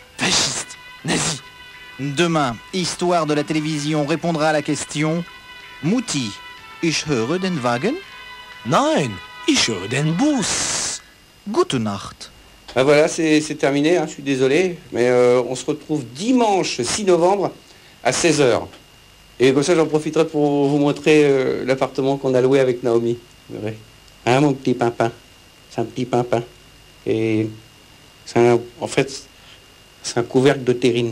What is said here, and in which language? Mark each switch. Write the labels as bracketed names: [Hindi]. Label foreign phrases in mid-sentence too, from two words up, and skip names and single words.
[French] fasciste, nazi. Demain, Histoire de la télévision répondra à la question [German] Mutti, ich höre den Wagen? Nein, ich höre den Bus. Gute Nacht. [French] Ben voilà, c'est terminé, hein, je suis désolé, mais on se retrouve dimanche 6 novembre à 16 h. Et comme ça, j'en profiterai pour vous montrer l'appartement qu'on a loué avec Naomi. Vous verrez. Hein, mon petit pimpin. C'est un petit pimpin. Et en fait, c'est un couvercle de terrine.